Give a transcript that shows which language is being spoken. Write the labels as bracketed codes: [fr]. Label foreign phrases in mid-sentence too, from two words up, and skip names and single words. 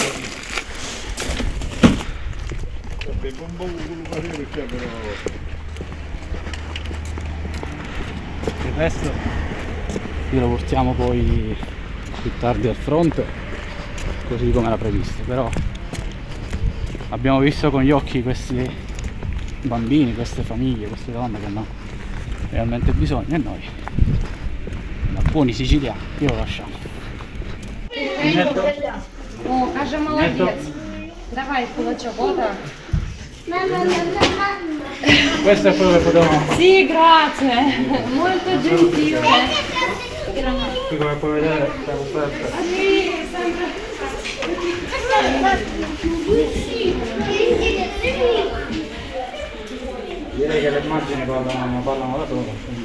[it] Il resto lo portiamo poi più tardi al fronte, così come era previsto, però abbiamo visto con gli occhi questi bambini, queste famiglie, queste donne che hanno realmente bisogno e noi, da buoni siciliani, glielo lasciamo. [ru] О, Кажа, молодец. Давай кулачок, вот так. [it] Questo è quello che potevamo. Sì, grazie. Molto gentile. Qui come puoi vedere c'è l'offerta. Sì, sempre. Direi che le immagini parlano da solo.